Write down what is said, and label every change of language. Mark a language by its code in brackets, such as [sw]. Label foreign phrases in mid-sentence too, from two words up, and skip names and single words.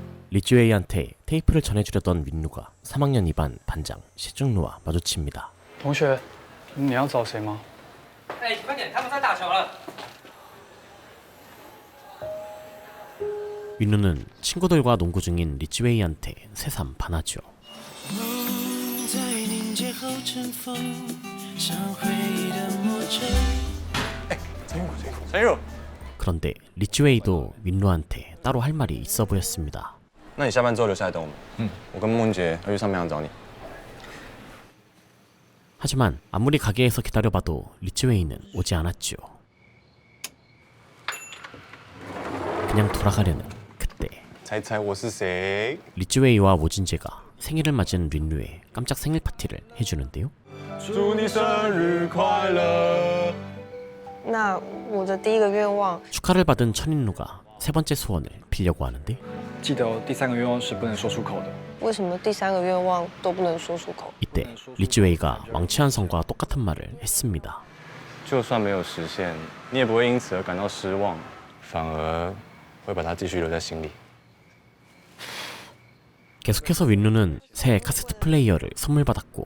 [ko] 리쯔웨이한테 테이프를 전해주려던 윈루가 3학년 2반 반장 시중루와 마주칩니다. [zh] 同学，你要找谁吗？哎，快点，他们在打球了。 [ko] 윈루는 친구들과 농구 중인 리쯔웨이한테 새삼 반하죠. [zh] 陈玉， [ko] 그런데 리쯔웨이도 윈루한테 따로 할 말이 있어 보였습니다. [zh] 那你下班之后留下来等我们。我跟孟姐要去上面找你。 [ko] 하지만 아무리 가게에서 기다려봐도 리쯔웨이는 오지 않았죠. 그냥 돌아가려는 그때 [zh] 猜猜我是谁？ [ko] 리쯔웨이와 모진재가 생일을 맞은 윈루의 깜짝 생일 파티를 해주는데요. [zh] 祝你生日快乐。那我的第一个愿望， [ko] 축하를 받은 천인루가 세 번째 소원을 빌려고 하는데 [zh] 记得第3个愿望是不能说出口的。为什么第3个愿望都不能说出口？ [ko] 이때 리쯔웨이가 왕치한성과 똑같은 말을 했습니다. [zh] 就算没有实现，你也不会因此而感到失望，反而会把它继续留在心里。 [ko] 계속해서 윈루는 새 카세트 플레이어를 선물 받았고